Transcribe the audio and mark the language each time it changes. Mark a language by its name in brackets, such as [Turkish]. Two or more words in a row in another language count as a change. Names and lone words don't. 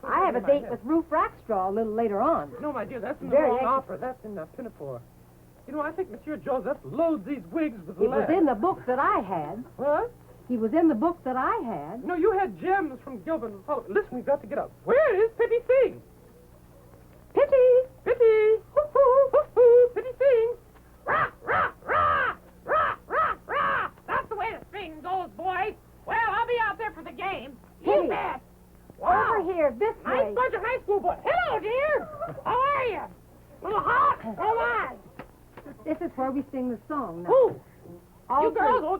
[English] I have a date with Ruth Rackstraw a little later on. No, my dear, that's in the Very wrong ex- opera. That's in Pinafore. You know, I think Monsieur Joseph loads these wigs with It was lead. in the book that I had. What? He was in the book that I had. No, you had gems from Gilbert and Sullivan. Listen, we've got to get up. Where is Pitty Singh? Pitty! Pitty! Hoo-hoo! Hoo-hoo! Pitty Singh! Rah! Rah! Rah! Rah! Rah! Rah! That's the way the sing goes, boys. Well, I'll be out there for the game. Pitty. You bet. Wow. Over here, this Nice way. bunch of high school boys. Hello, dear. How are you? Little hot? Oh, my. This is where we sing the song now. Who? All You girls, three.